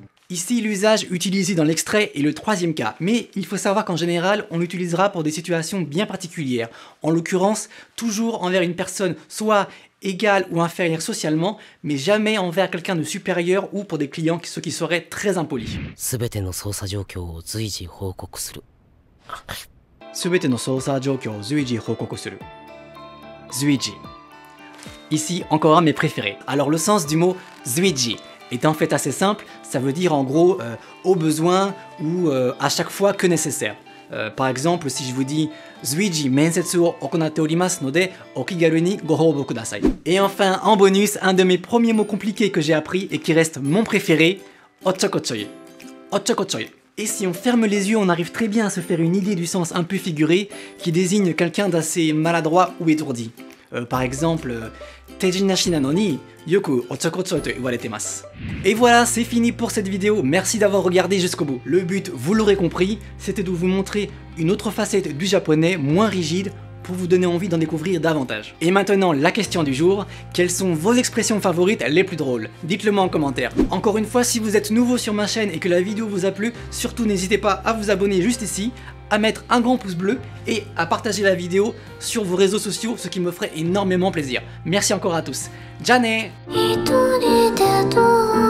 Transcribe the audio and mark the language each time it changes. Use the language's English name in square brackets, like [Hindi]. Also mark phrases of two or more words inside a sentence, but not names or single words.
[French] Ici, l'usage utilisé dans l'extrait est le troisième cas, mais il faut savoir qu'en général, on l'utilisera pour des situations bien particulières. En l'occurrence, toujours envers une personne soit égale ou inférieure socialement, mais jamais envers quelqu'un de supérieur ou pour des clients, ce qui serait très impoli. [Japanese] すべての操作状況を随時報告する。すべての操作状況を随時報告する. Zuiji. [French] Ici, encore un de mes préférés. Alors le sens du mot zuiji est en fait assez simple, ça veut dire en gros au besoin ou à chaque fois que nécessaire. Par exemple, si je vous dis [Japanese] 随時面接を行っておりますのでお気軽にご応募ください. [French] Et enfin, en bonus, un de mes premiers mots compliqués que j'ai appris et qui reste mon préféré, ochokochoi. Ochokochoi. Et si on ferme les yeux, on arrive très bien à se faire une idée du sens un peu figuré qui désigne quelqu'un d'assez maladroit ou étourdi. Par exemple, [Japanese] ていじなしなのによくおっちょこちょいと言われてます. [French] Et voilà, c'est fini pour cette vidéo. Merci d'avoir regardé jusqu'au bout. Le but, vous l'aurez compris, c'était de vous montrer une autre facette du japonais moins rigide pour vous donner envie d'en découvrir davantage. Et maintenant, la question du jour, quelles sont vos expressions favorites les plus drôles? Dites-le moi en commentaire. Encore une fois, si vous êtes nouveau sur ma chaîne et que la vidéo vous a plu, surtout n'hésitez pas à vous abonner juste ici, à mettre un grand pouce bleu et à partager la vidéo sur vos réseaux sociaux, ce qui me ferait énormément plaisir. Merci encore à tous. Jane! 一人でどう